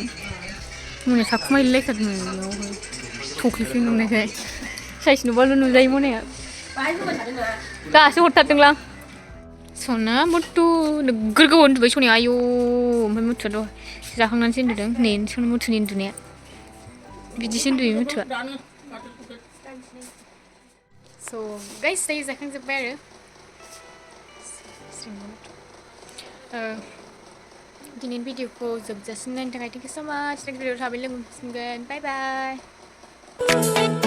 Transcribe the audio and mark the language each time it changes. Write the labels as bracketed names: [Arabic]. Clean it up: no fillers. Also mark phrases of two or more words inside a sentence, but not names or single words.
[Bodo] मोनायाव साखुमाय लायथारदों थख्लिफिन नुनायखाय. साइस नुबाल' नुजायो मोनाया. दासो हरथारदोंलां. सना मुथु नोगोर गोबाव उन्दुबाय सनाया आयौ ओमफ्राय मुथुआथ' जाखांनानैसो उन्दुदों. नै सना मुथुनि उन्दुनाया. बिदिसो उन्दुयो मुथुआ. [English] So guys, [Bodo] saya जाखांजोब्बाय आरो. दिनैनि भिडिअखौ जोबजासिम नायनो थाखाय [English] thank you so much. [Bodo] नेक्स्ट भिडिअआव थाबै लोगो मोनफिनगोन. [English] bye bye.